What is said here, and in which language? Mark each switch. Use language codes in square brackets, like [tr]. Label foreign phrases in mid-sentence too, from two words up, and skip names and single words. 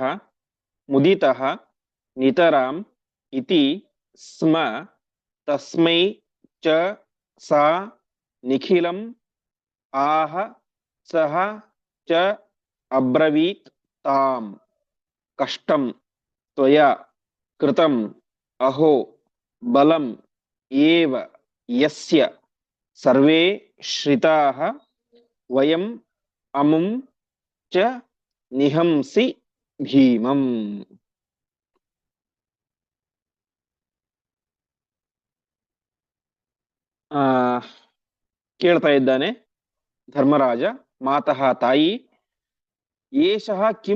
[sa] ಮುದಿತಃ ನಿತರಾಂ ಇತಿ ಸ್ಮ ತಸ್ಮೈ ಚ ಸಾ ನಿಖಿಲಂ ಆಹ ಸಹ ಚ ಅಬ್ರವೀತ್ ತಾಂ. ಕಷ್ಟಂ ತ್ವಯಾ ಕೃತಂ ಅಹೋ ಬಲಂ ಏವ ಯಸ್ಯ ಸರ್ವೇ ಶ್ರಿತಾಃ ವಯಂ ಅಮುಂ ಚ ನಿಹಂಸಿ ಭೀಮಂ. [kn] ಆ ಕೇಳ್ತಾ ಇದ್ದಾನೆ ಧರ್ಮರಾಜ, ಮಾತಃ ತಾಯಿ, [sa] ಏಷಃ ಕಿಂ